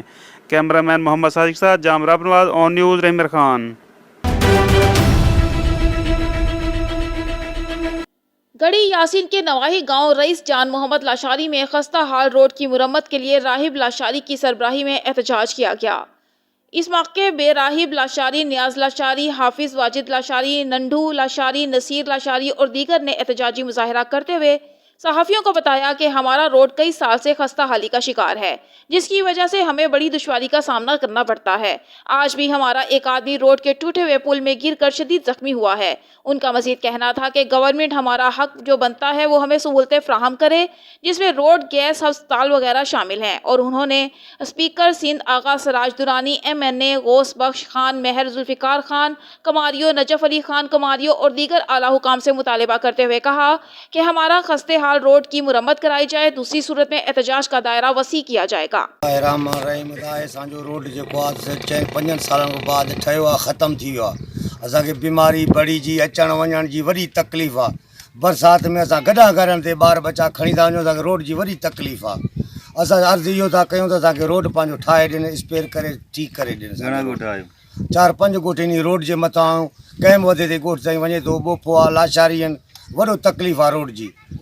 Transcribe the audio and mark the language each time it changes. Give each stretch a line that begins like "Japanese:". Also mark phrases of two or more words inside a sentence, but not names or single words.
Urdu: کیمرہ مین محمد ساجد کے ساتھ جامرہ نواز، آن نیوز رحیم خان. گڑھی یاسین کے نواحی گاؤں رئیس جان محمد لاشاری میں خستہ حال روڈ کی مرمت کے لیے راہب لاشاری کی سربراہی میں احتجاج کیا گیا. اس موقعے بے راہب لاشاری، نیاز لاشاری، حافظ واجد لاشاری، نندھو لاشاری، نصیر لاشاری اور دیگر نے احتجاجی مظاہرہ کرتے ہوئے صحافیوں کو بتایا کہ ہمارا روڈ کئی سال سے خستہ حالی کا شکار ہے، جس کی وجہ سے ہمیں بڑی دشواری کا سامنا کرنا پڑتا ہے. آج بھی ہمارا ایک آدمی روڈ کے ٹوٹے ہوئے پل میں گر کر شدید زخمی ہوا ہے. ان کا مزید کہنا تھا کہ گورنمنٹ ہمارا حق جو بنتا ہے وہ ہمیں سہولتیں فراہم کرے، جس میں روڈ، گیس، اسپتال وغیرہ شامل ہیں. اور انہوں نے اسپیکر سندھ آغا سراج درانی، MNA غوث بخش خان، مہر ذوالفقار خان کماریو، نجف علی خان کماریو اور دیگر اعلیٰ حکام سے مطالبہ کرتے ہوئے کہا کہ ہمارا خستے حال روڈ کی مرمت کرائی جائے، دوسری صورت میں احتجاج کا دائرہ وسیع کیا جائے گا.
Sindhi: रोड जो 4-5 साल बाद ख़त्म थी वियो आहे। असांखे बीमारी बड़ी जी अचण वञण जी वॾी तकलीफ़ आहे। बरसात में असां गॾा घरनि ते ॿार बच्चा खणी था वञूं, असांखे रोड जी वॾी तकलीफ़ आहे। असां अर्ज़ु इहो था कयूं त असांखे रोड पंहिंजो ठाहे ॾियनि, स्पेयर करे ठीकु करे ॾियनि। 4-5 ॻोठ इन रोड जे मथां कंहिं वधे ते ॻोठ ताईं वञे थो, ॿोफो आहे, लाशारी आहिनि, वॾो तकलीफ़ आहे रोड जी।